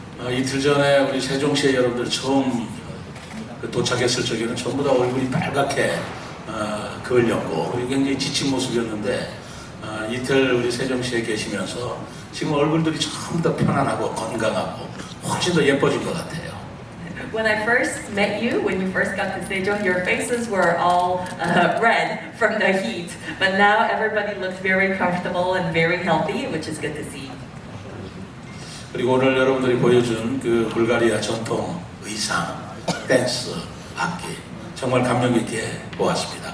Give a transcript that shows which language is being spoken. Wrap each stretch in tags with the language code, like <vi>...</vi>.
<ko>이틀 전에 우리 세종시에 여러분들 처음 도착했을 적에는 전부 다 얼굴이 빨갛게 그을렸고 그리고 굉장히 지친 모습이었는데 이틀 우리 세종시에 계시면서 지금 얼굴들이 전부 다 편안하고 건강하고 훨씬 더 예뻐진 것 같아요.</ko> <en>When I first met you, when you first got to Sejong, your faces were all red from the heat, but now everybody looks very comfortable and very healthy, which is good to see.</en> <ko>그리고 오늘 여러분들이 보여준 그 불가리아 전통 의상, 댄스, 악기 정말 감명 깊게 보았습니다.</ko>